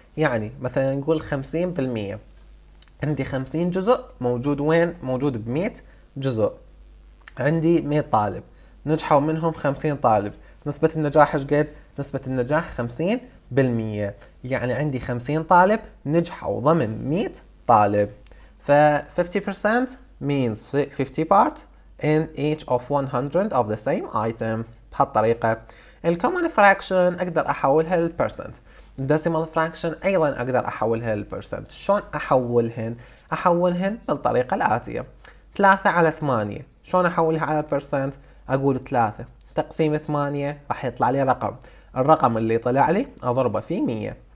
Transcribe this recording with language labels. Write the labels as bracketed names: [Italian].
[Arabic] يعني مثلا نقول 50%. عندي 50 جزء موجود وين؟ موجود ب100 جزء. عندي 100 طالب نجحوا منهم 50 طالب، نسبة النجاح ايش قد؟ نسبة النجاح 50%. يعني عندي 50 طالب نجحوا ضمن 100 طالب. [English] ف 50% means 50 part in each of 100 of the same item. [Arabic] بهالطريقة. الكومن فراكشن اقدر احولها للبرسنت. الديسيمال فراكشن ايضا اقدر احولها للبرسنت. شلون احولهن؟ احولهن بالطريقة الاتية. 3 على 8 شلون احولها على البرسنت؟ اقول 3 تقسيم 8 راح يطلع لي رقم، الرقم اللي طلع لي اضربه في 100.